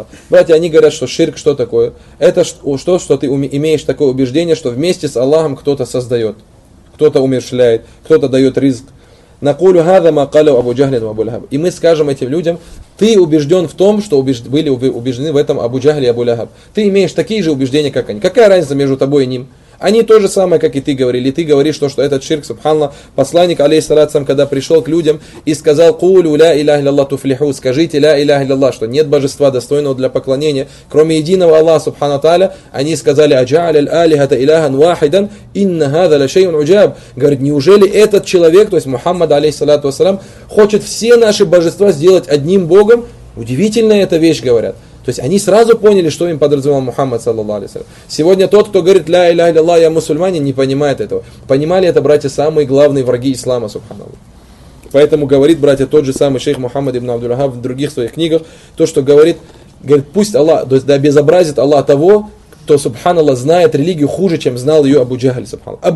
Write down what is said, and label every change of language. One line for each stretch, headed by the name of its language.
Russian: Братья, они говорят, что ширк что такое? Это что, что ты имеешь такое убеждение, что вместе с Аллахом кто-то создает, кто-то умерщвляет, кто-то дает риск.
Arabic: نقول هذا ما قالوا أبو جهل وأبو لهب.
Russian: И мы скажем этим людям: ты убежден в том, что были убеждены в этом Абу Джахль и Абу Лахаб. Ты имеешь такие же убеждения, как они. Какая разница между тобой и ним? Они то же самое, как и ты говорили. Ты говоришь то, что этот ширк, субханна, посланник, алейхиссалям, когда пришел к людям и сказал:
Arabic: قولوا لا إله إلا الله تفلحوا.
Russian: Скажите:
Arabic: لا إله إلا الله,
Russian: что нет божества достойного для поклонения, кроме единого Аллаха субхана тааля. Они сказали:
Arabic: أجعل الآلهة إلها واحدا إن هذا لشيء عجاب.
Russian: Говорит: неужели этот человек, то есть Мухаммад, алейхиссалям, хочет все наши божества сделать одним Богом? Удивительная эта вещь, говорят. То есть они сразу поняли, что им подразумевал Мухаммад, саллаллаху алейхи ва саллям. Сегодня тот, кто говорит
Arabic: «Ля иляха илляллах,
Russian: я мусульманин», не понимает этого. Понимали это, братья, самые главные враги ислама, субханаллах. Поэтому говорит, братья, тот же самый шейх Мухаммад ибн Абдул-Вахаб в других своих книгах, то, что говорит, говорит, пусть Аллах, то есть да обезобразит Аллах того, кто, субханаллах, знает религию хуже, чем знал ее Абу Джахль, субханаллах.